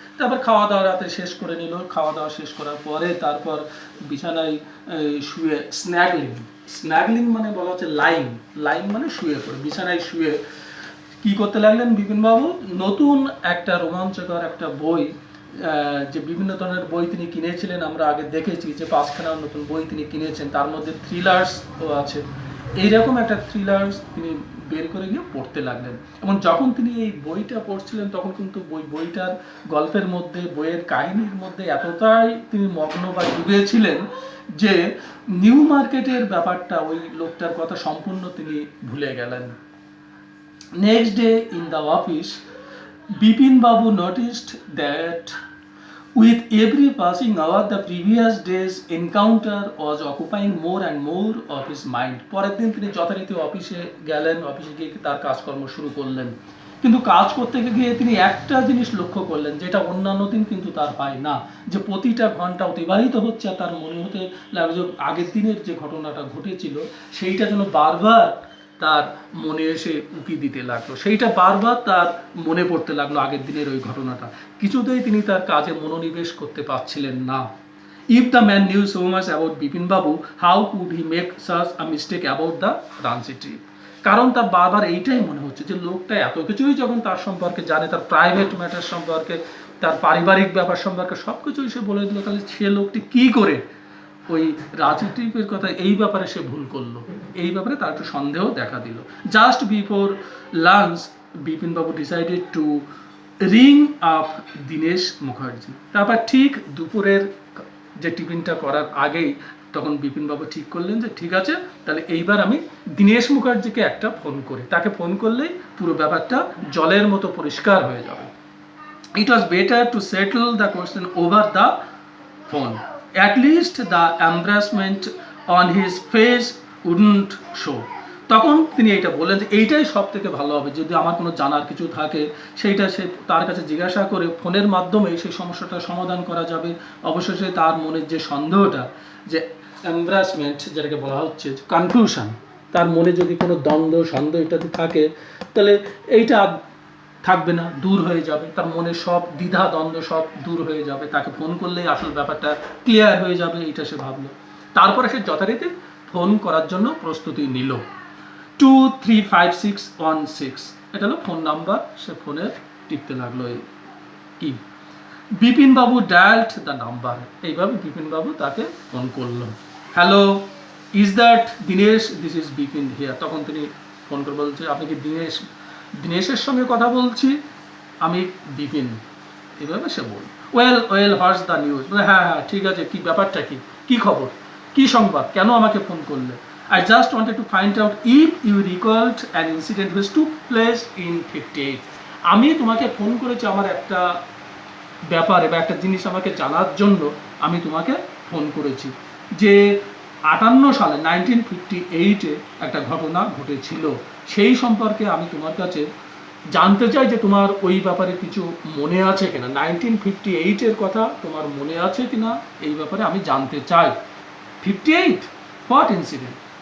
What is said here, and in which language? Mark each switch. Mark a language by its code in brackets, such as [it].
[bn] তারপর খাওয়া দাওয়া রাতে শেষ করে নিল, খাওয়া দাওয়া শেষ করার পরে তারপর বিছানায় শুয়ে স্ন্যাগলিং, স্ন্যাগলিং মানে বলা হচ্ছে লাইং, লাইং মানে শুয়ে পড়ে, বিছানায় শুয়ে কি করতে লাগলেন বিপিনবাবু, নতুন একটা রোমাঞ্চকর একটা বই, যে বিভিন্ন ধরনের বই তিনি কিনেছিলেন, আমরা আগে দেখেছি যে 5খানা নতুন বই তিনি কিনেছেন, তার মধ্যে থ্রিলার্স আছে, এইরকম একটা থ্রিলার্স তিনি বের করে গিয়ে পড়তে লাগলেন। এবং যখন তিনি এই বইটা পড়ছিলেন তখন কিন্তু বইটার গল্পের মধ্যে, বইয়ের কাহিনীর মধ্যে এতটাই তিনি মগ্ন বা ডুবে ছিলেন যে নিউ মার্কেটের ব্যাপারটা, ওই লোকটার কথা সম্পূর্ণ তিনি ভুলে গেলেন। [en] Next day in the office, Bipin Babu noticed that with every passing hour the previous day's encounter was occupying more and more of his mind. [bn] পরের দিন তিনি যথারীতি অফিসে গেলেন, অফিসে গিয়ে তার কাজকর্ম শুরু করলেন, কিন্তু কাজ করতে গিয়ে তিনি একটা জিনিস লক্ষ্য করলেন যেটা অন্যান্য দিন কিন্তু তার হয় না, যে প্রতিটা ঘন্টা অতিবাহিত হচ্ছে আর তার মনে হতে লাগলো যে আগের দিনের যে ঘটনাটা ঘটেছিল সেইটা যেন বারবার তার মনে এসে উকি দিতে লাগলো, সেইটা বারবার তার মনে পড়তে লাগলো আগের দিনের ওই ঘটনাটা, কিছুতেই তিনি তার কাজে মনোনিবেশ করতে পারছিলেন না। [en] If the man knew so much about Bipin Babu, how could he make such a mistake about the Ranchi trip? [bn] কারণ তার বারবার এইটাই মনে হচ্ছে যে লোকটা এত কিছুই যখন তার সম্পর্কে জানে, তার প্রাইভেট ম্যাটার সম্পর্কে, তার পারিবারিক ব্যাপার সম্পর্কে সব কিছুই সে বলে দিল, তাহলে সে লোকটি কি করে ওই রাঁচি ট্রিপের কথা এই ব্যাপারে সে ভুল করলো, এই ব্যাপারে তার একটু সন্দেহ দেখা দিল। [en] Just before lunch Bipin babu decided to ring up Dinesh Mukherjee. [bn] তারপর ঠিক দুপুরের যে টিফিনটা করার আগেই তখন বিপিনবাবু ঠিক করলেন যে ঠিক আছে, তাহলে এইবার আমি দীনেশ মুখার্জিকে একটা ফোন করি, তাকে ফোন করলেই পুরো ব্যাপারটা জলের মতো পরিষ্কার হয়ে যাবে। [en] It was better to settle the question over the phone. At least the embarrassment on his face wouldn't show. [bn] তখন তিনি এইটা বললেন যে এইটাই সব থেকে ভালো হবে, যদি আমার কোনো জানার কিছু থাকে সেইটা সে তার কাছে জিজ্ঞাসা করে ফোনের মাধ্যমে সেই সমস্যাটা সমাধান করা যাবে। অবশেষে তার মনের যে সন্দেহটা, যে এমব্রাসমেন্ট যেটাকে বলা হচ্ছে, কনফিউশন, তার মনে যদি কোনো দ্বন্দ্ব সন্দেহ ইত্যাদি থাকে তাহলে এইটা থাকবে না, দূর হয়ে যাবে, তার মনে সব দ্বিধা দ্বন্দ্ব সব দূর হয়ে যাবে, তাকে ফোন করলেই আসল ব্যাপারটা ক্লিয়ার হয়ে যাবে, এইটা সে ভাবলো। তারপরে সে যথারীতি ফোন করার জন্য প্রস্তুতি নিল। 235616 এটা হলো ফোন নাম্বার, সে ফোনে টিপতে লাগলো কি। বিপিন বাবু ডায়ালড দ্য নাম্বার, এইভাবে বিপিন বাবু তাকে ফোন করলো। [en] Hello, is that Dinesh? This is Bipin here. [bn] তখন তিনি ফোন করে বলছে, আপনি কি দীনেশের সঙ্গে কথা বলছি? আমি বিপিন। এইভাবে সে বল। Well what's the news? হ্যাঁ হ্যাঁ ঠিক আছে, কি ব্যাপারটা, কি খবর, কি সংবাদ, কেন আমাকে ফোন করলে? [en] I just wanted to find out if you recalled an incident which took place in 58. [bn] আমি তোমাকে ফোন করেছি আমার একটা ব্যাপারে বা একটা জিনিস আমাকে জানার জন্য আমি তোমাকে ফোন করেছি, যে 58 সালে 1958-এ একটা ঘটনা ঘটেছিল, সেই সম্পর্কে আমি তোমার কাছে জানতে চাই যে তোমার ওই ব্যাপারে কিছু মনে আছে কিনা, 1958-এর কথা তোমার মনে আছে কিনা, এই ব্যাপারে আমি জানতে চাই। 58? What incident?